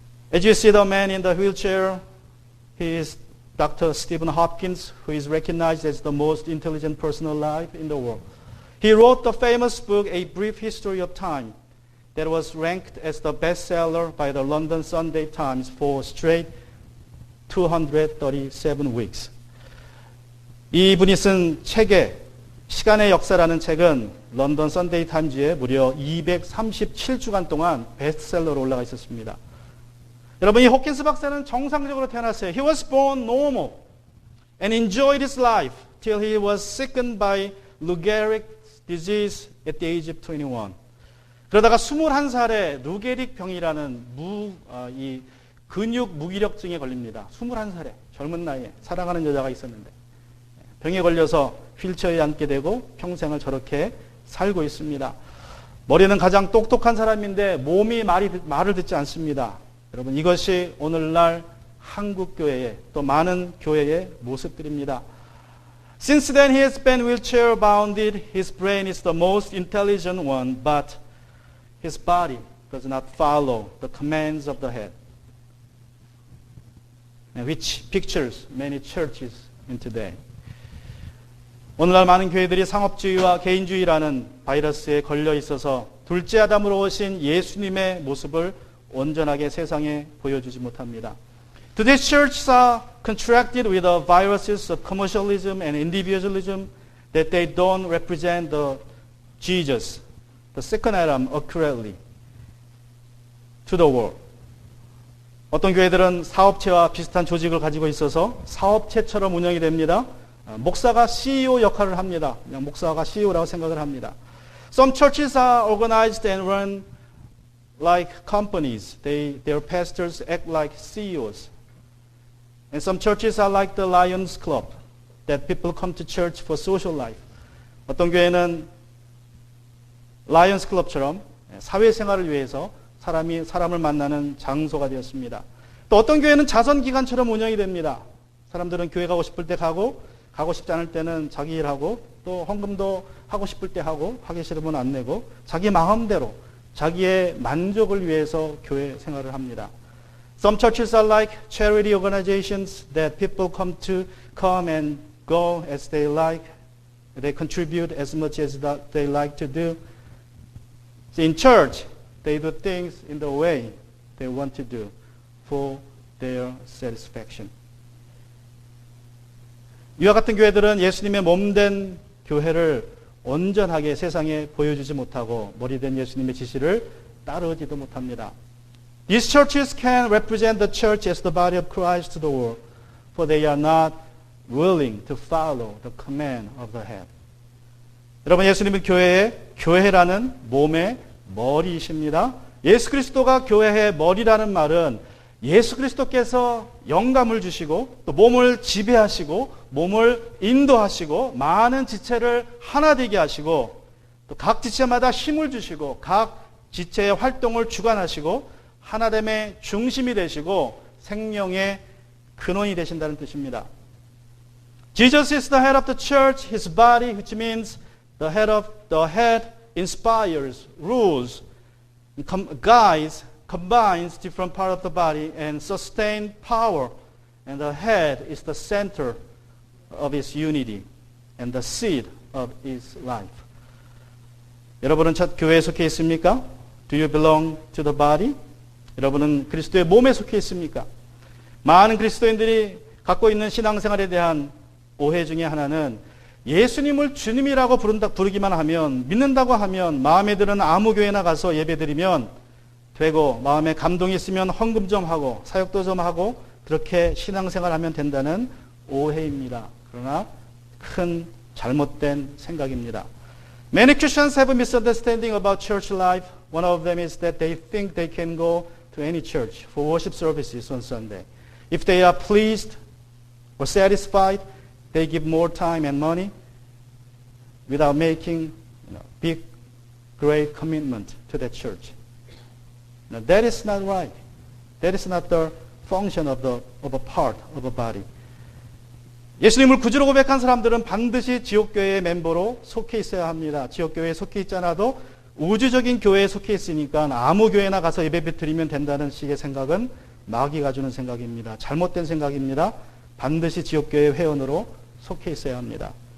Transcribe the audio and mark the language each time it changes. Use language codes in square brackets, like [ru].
[en] As you see the man in the wheelchair, he is Dr. Stephen Hopkins, who is recognized as the most intelligent person alive in the world. He wrote the famous book, A Brief History of Time, that was ranked as the bestseller by the London Sunday Times for straight 237 weeks. [ko] 이분이 쓴 책의 시간의 역사라는 책은 런던 선데이 타임즈에 무려 237주간 동안 베스트셀러로 올라가 있었습니다. 여러분, 이 호킨스 박사는 정상적으로 태어났어요. [en] He was born normal and enjoyed his life till he was sickened by Lou Gehrig's disease at the age of 21. [ko] 그러다가 21살에 루게릭 병이라는 이 근육 무기력증에 걸립니다. 21살에 젊은 나이에 사랑하는 여자가 있었는데 병에 걸려서 휠체어에 앉게 되고 평생을 저렇게 살고 있습니다. 머리는 가장 똑똑한 사람인데 몸이 말을 듣지 않습니다. 여러분, 이것이 오늘날 한국 교회의 또 많은 교회의 모습들입니다. [en] Since then he has been wheelchair bounded. His brain is the most intelligent one, but his body does not follow the commands of the head, which pictures many churches in today. [ko] 오늘날 많은 교회들이 상업주의와 개인주의라는 바이러스에 걸려 있어서 둘째 아담으로 오신 예수님의 모습을 온전하게 세상에 보여주지 못합니다. [en] Today's churches are contracted with the viruses of commercialism and individualism that they don't represent the Jesus, the second Adam, accurately to the world. [ko] 어떤 교회들은 사업체와 비슷한 조직을 가지고 있어서 사업체처럼 운영이 됩니다. 목사가 CEO 역할을 합니다. 그냥 목사가 CEO라고 생각을 합니다. [en] Some churches are organized and run like companies. Their pastors act like CEOs. And some churches are like the Lions Club, that people come to church for social life. [ko] 어떤 교회는 라이언스 클럽처럼 사회생활을 위해서 사람을 만나는 장소가 되었습니다. 또 어떤 교회는 자선기관처럼 운영이 됩니다. 사람들은 교회 가고 싶을 때 가고 싶지 않을 때는 자기 일하고 또 헌금도 하고 싶을 때 하고 하기 싫으면 안 내고 자기 마음대로 자기의 만족을 위해서 교회 생활을 합니다. [en] Some churches are like charity organizations that people come and go as they like. They contribute as much as they like to do. So in church, they do things in the way they want to do for their satisfaction. [ko] 이와 같은 교회들은 예수님의 몸된 교회를 온전하게 세상에 보여주지 못하고 머리된 예수님의 지시를 따르지도 못합니다. [en] These churches can represent the church as the body of Christ to the world, for they are not willing to follow the command of the head. [ko] 여러분, 예수님은 교회라는 몸의 머리이십니다. 예수 그리스도가 교회의 머리라는 말은 예수 그리스도께서 영감을 주시고 또 몸을 지배하시고 몸을 인도하시고 많은 지체를 하나 되게 하시고 또 각 지체마다 힘을 주시고 각 지체의 활동을 주관하시고 하나됨의 중심이 되시고 생명의 근원이 되신다는 뜻입니다. [en] Jesus is the head of the church, his body, which means the head inspires, rules, guides, combines different parts of the body and sustains power. And the head is the center of its unity and the seed of its life. [ko] 여러분은 첫 교회에 속해 있습니까? [en] Do you belong to the body? [ko] 여러분은 그리스도의 몸에 속해 있습니까? 많은 그리스도인들이 갖고 있는 신앙생활에 대한 오해 중에 하나는 예수님을 주님이라고 부르기만 하면, 믿는다고 하면, 마음에 드는 아무 교회나 가서 예배드리면 되고, 마음에 감동이 있으면 헌금 좀 하고 사역도 좀 하고 그렇게 신앙생활하면 된다는 오해입니다. 그러나 큰 잘못된 생각입니다. [en] Many Christians have a misunderstanding about church life. One of them is that they think they can go to any church for worship services on Sunday. If they are pleased or satisfied, they give more time and money without making big, great commitment to that church. Now, that is not right. That is not the function of a part of a body. [ko] 예수님을 구주로 고백한 사람들은 반드시 지옥교회의 멤버로 속해 있어야 합니다. 지옥교회에 속해 있지 않아도 우주적인 교회에 속해 있으니까 아무 교회나 가서 예배 드리면 된다는 식의 생각은 마귀가 주는 생각입니다. 잘못된 생각입니다. 반드시 지옥교회 회원으로 속해 있어야 합니다.